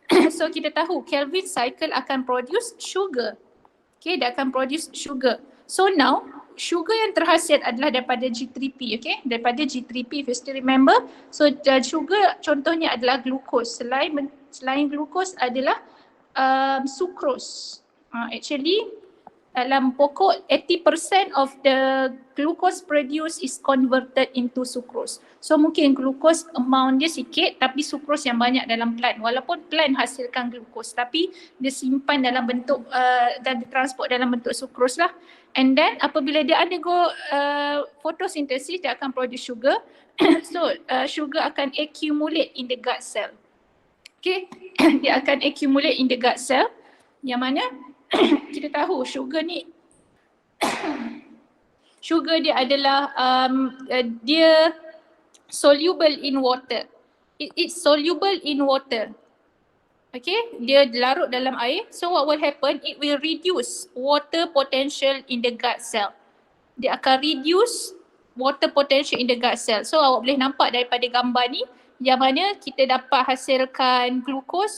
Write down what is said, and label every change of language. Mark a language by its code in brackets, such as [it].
[ms] So kita tahu Kelvin cycle akan produce sugar. Okay, dia akan produce sugar. So now sugar yang terhasil adalah daripada G3P, okay, daripada G3P [en] if you still remember. [ms] So sugar contohnya adalah glucose. Selain glucose adalah sucrose. [en] Actually [ms] dalam pokok [en] 80% of the glucose produced is converted into sucrose. [ms] So mungkin glucose amount dia sikit tapi sucrose yang banyak dalam plant. Walaupun plant hasilkan glucose tapi dia simpan dalam bentuk dan ditransport dalam bentuk sucrose lah. And then apabila dia undergo photosynthesis dia akan produce sugar. So sugar akan [en] accumulate in the gut cell. [ms] Okay, dia akan accumulate in the gut cell yang mana kita tahu sugar ni sugar dia adalah dia soluble in water. [en] It's soluble in water. Okay, [ms] dia larut dalam air. [en] So what will happen? It will reduce water potential in the gut cell. [ms] Dia akan [en] reduce water potential in the gut cell. [ms] So awak boleh nampak daripada gambar ni yang mana kita dapat hasilkan glucose.